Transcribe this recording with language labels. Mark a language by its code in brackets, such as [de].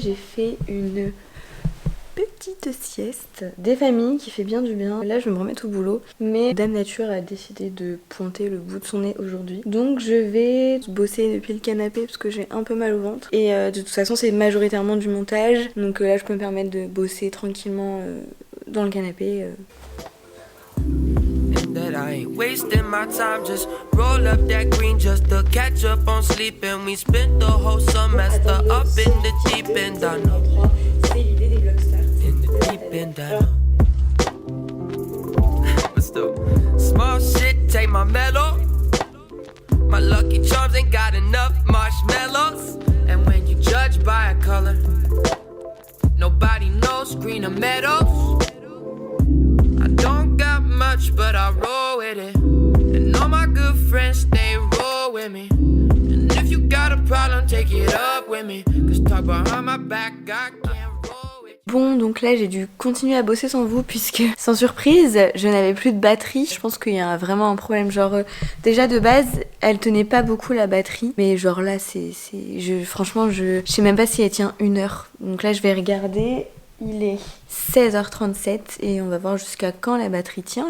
[fr] J'ai fait une petite sieste des familles qui fait bien du bien. Là, je vais me remettre au boulot. Mais Dame Nature a décidé de pointer le bout de son nez aujourd'hui. Donc, je vais bosser depuis le canapé parce que j'ai un peu mal au ventre. Et de toute façon, c'est majoritairement du montage. Donc là, je peux me permettre de bosser tranquillement dans le canapé. [en] That I ain't wasting my time, just roll up that green just to catch up on sleep. And we spent the whole semester up in the deep end. I know. In the deep end, I know. But still, small shit, take my mellow. My lucky charms ain't got enough marshmallows. And when you judge by a color, nobody knows green or meadows. Don't got much, but I roll with it. And all my good friends, they roll with me. And if you got a problem, take it up with me. Cause talk behind my back, I can't roll with. [fr] Bon, donc là j'ai dû continuer à bosser sans vous puisque, sans surprise, je n'avais plus de batterie. Je pense qu'il y a vraiment un problème. Genre, déjà de base, elle tenait pas beaucoup la batterie. Mais genre là, franchement, je sais même pas si elle tient 1 heure. Donc là, je vais regarder. Il est 16h37 et on va voir jusqu'à quand la batterie tient.